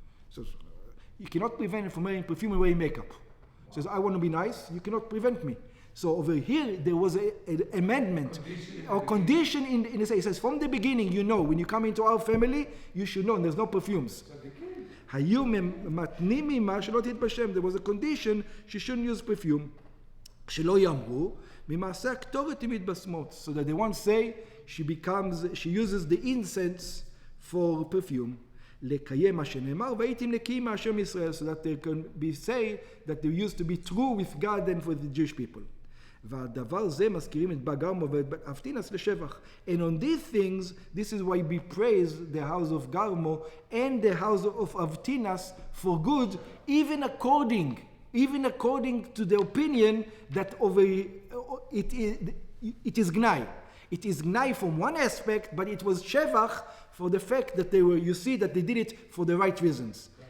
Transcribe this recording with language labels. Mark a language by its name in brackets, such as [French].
[English] So you cannot prevent her from wearing perfume and wearing makeup. Says, I want to be nice, you cannot prevent me. So over here, there was an amendment or condition in the say. It says, from the beginning, you know, when you come into our family, you should know, and there's no perfumes. There was a condition, she shouldn't use perfume. [Hebrew] שלא יאמרו, ממעשה הקטורת היא מתבשמות. [English] So that they won't say, she uses the incense for perfume. [Hebrew] לקיים מה שנאמר, והייתם נקיים מהשם ישראל, [English] so that they can be say that they used to be true with God and for the Jewish people. [Hebrew] והדבר זה מזכירים את בגרמו ואת אבטינס לשבח. [English] And on these things, this is why we praise the house of Garmo and the house of Avtinas for good, even according to the opinion that it is gnai. It is gnai from one aspect, but it was shevach for the fact that you see that they did it for the right reasons.